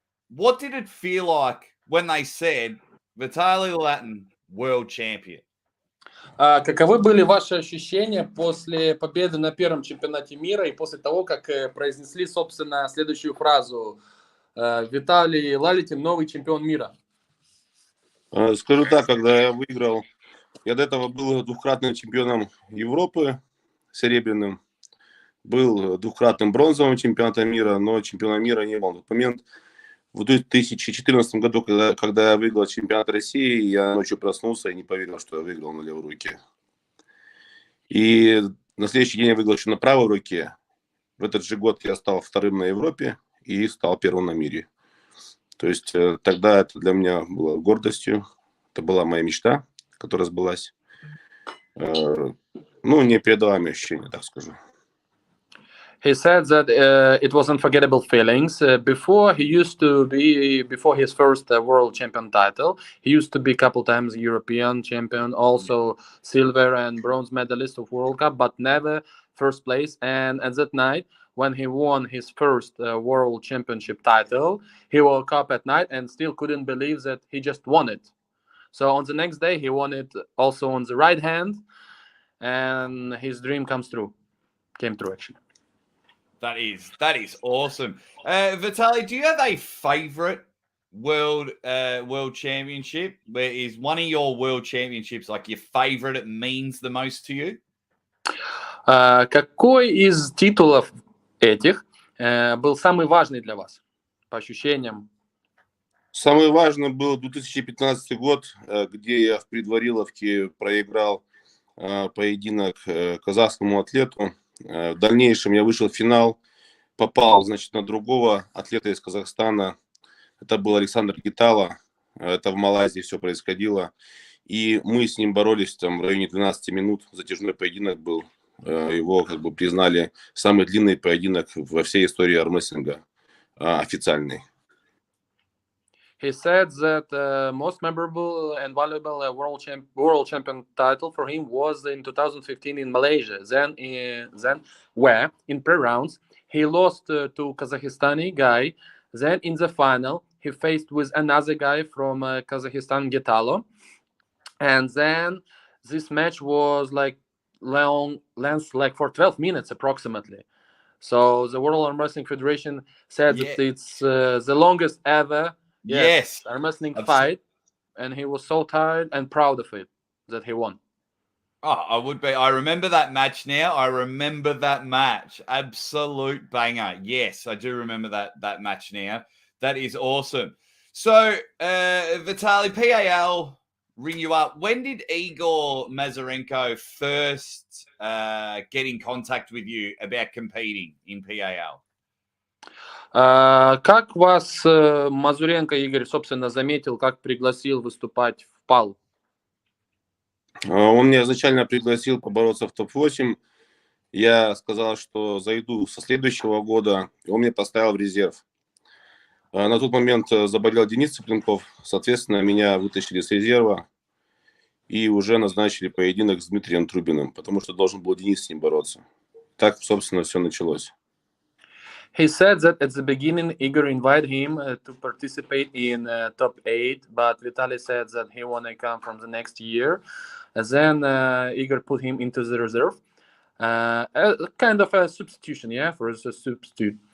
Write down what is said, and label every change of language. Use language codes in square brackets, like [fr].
[en] What did it feel like when they said Vitaly Laletin world champion? [ru] Каковы были ваши ощущения после победы на первом чемпионате мира и после того, как произнесли, собственно, следующую фразу «Виталий Лалетин, новый чемпион мира»? Скажу так, когда я выиграл, я до этого был двукратным чемпионом Европы, серебряным, был двукратным бронзовым чемпионом мира, но чемпиона мира не был. В тот момент, в 2014 году, когда я выиграл чемпионат России, я ночью проснулся и не поверил, что я выиграл на левой руке. И на следующий день я выиграл еще на правой руке. В этот же год я стал вторым на Европе и стал первым на мире. То есть тогда это для меня было гордостью. Это была моя мечта, которая сбылась. Непередаваемое ощущение, так скажу. [en] He said that it was unforgettable feelings. Before his first world champion title, he used to be a couple times European champion, also silver and bronze medalist of World Cup, but never first place. And at that night, when he won his first world championship title, he woke up at night and still couldn't believe that he just won it. So on the next day, he won it also on the right hand, and his dream came true actually. That is awesome. Vitaly, do you have a favorite world championship? Where is one of your world championships like your favorite? It means the most to you. [ru] Какой из титулов этих был самый важный для вас по ощущениям? Самый важный был 2015 год, где я в предвариловке проиграл поединок казахскому атлету. В дальнейшем я вышел в финал, попал, на другого атлета из Казахстана. Это был Александр Гитало. Это в Малайзии все происходило. И мы с ним боролись в районе 12 минут. Затяжной поединок был. Его признали самый длинный поединок во всей истории армрестлинга, официальный. [en] He said that the most memorable and valuable world champion title for him was in 2015 in Malaysia. Then where in pre-rounds he lost to Kazakhstani guy. Then in the final he faced with another guy from Kazakhstan, Getalo. And then this match was like length like for 12 minutes approximately. So the World Arm Wrestling Federation said that it's the longest ever. Yes, arm wrestling fight, and he was so tired and proud of it that he won. Oh, I would be. I remember that match now. I remember that match. Absolute banger. Yes, I do remember that match now. That is awesome. So, Vitaly, PAL ring you up. When did Igor Mazurenko first get in contact with you about competing in PAL? [ru] Как вас Мазуренко Игорь, собственно, заметил, как пригласил выступать в ПАЛ? Он меня изначально пригласил побороться в топ-8. Я сказал, что зайду со следующего года. Он меня поставил в резерв. На тот момент заболел Денис Cyplenkov. Соответственно, меня вытащили с резерва и уже назначили поединок с Дмитрием Трубиным, потому что должен был Денис с ним бороться. Так, собственно, все началось. [en] He said that at the beginning Igor invited him to participate in top 8, but Vitaly said that he wanna come from the next year. Then Igor put him into the reserve. Kind of a substitution, yeah, for a substitute.